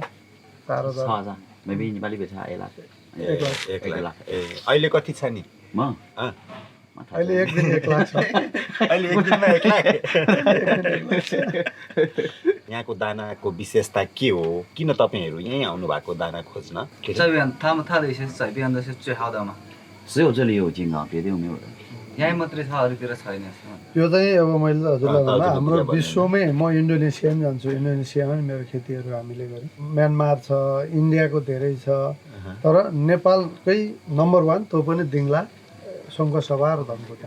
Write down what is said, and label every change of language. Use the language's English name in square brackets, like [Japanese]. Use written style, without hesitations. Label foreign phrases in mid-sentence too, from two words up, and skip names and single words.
[Nepali] 6000 मेबी नेपाली बेच 1 लाख 1 लाख। अहिले कति छ नि? म अहिले एक दिन 1 लाख छ। अहिले एक दिनमा 1 लाख। यहाँको दानाको विशेषता के हो? किन तपाईँहरू यहीँ आउनु भएको दाना खोज्न? [Chinese] 他的一些改变的是最好的嘛。只有这里有金刚，别地方没有的。 [Nepali] यहीँ मात्रै छ अरूतिर छैन। यो चाहिँ अब मैले हजुरलाई भन्दा हाम्रो विश्वमै म इन्डोनेसिया पनि जान्छु। इन्डोनेसियामा पनि मेरो खेतीहरू हामीले गऱ्यौँ। म्यानमार छ, इन्डियाको धेरै छ, तर नेपालकै नम्बर 1 त्यो पनि दिङला सङ्घसभा र धनकुटा।